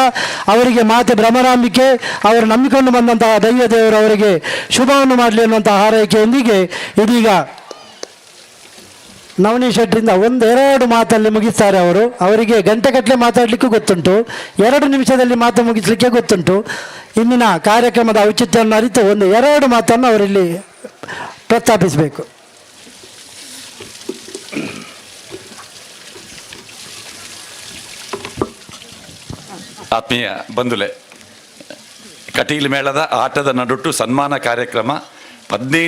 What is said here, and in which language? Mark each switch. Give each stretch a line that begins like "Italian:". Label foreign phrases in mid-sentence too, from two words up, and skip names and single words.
Kannada: ಅವರಿಗೆ ಮಾತೆ ಭ್ರಮರಾಂಬಿಕೆ, ಅವರು ನಂಬಿಕೊಂಡು ಬಂದಂತಹ ದೈವ ದೇವರು ಅವರಿಗೆ ಶುಭವನ್ನು ಮಾಡಲಿ ಅನ್ನುವಂತಹ ಹಾರೈಕೆಯೊಂದಿಗೆ ಇದೀಗ ನವನಿ ಶೆಟ್ಟರಿಂದ ಒಂದೆರಡು ಮಾತಲ್ಲಿ ಮುಗಿಸ್ತಾರೆ ಅವರು. ಅವರಿಗೆ ಗಂಟೆಗಟ್ಟಲೆ ಮಾತಾಡಲಿಕ್ಕೂ ಗೊತ್ತುಂಟು, 2 ನಿಮಿಷದಲ್ಲಿ ಮಾತು ಮುಗಿಸಲಿಕ್ಕೆ ಗೊತ್ತುಂಟು. ಇಂದಿನ ಕಾರ್ಯಕ್ರಮದ ಔಚಿತ್ಯವನ್ನು ಅರಿತು ಒಂದು 2 ಮಾತನ್ನು ಅವರಿಲ್ಲಿ ಪ್ರಸ್ತಾಪಿಸಬೇಕು.
Tulu: ಆತ್ಮೀಯ ಬಂಧುಲೆ, ಕಟೀಲು ಮೇಳದ ಆಟದ ನಡುಟ್ಟು ಸನ್ಮಾನ ಕಾರ್ಯಕ್ರಮ 15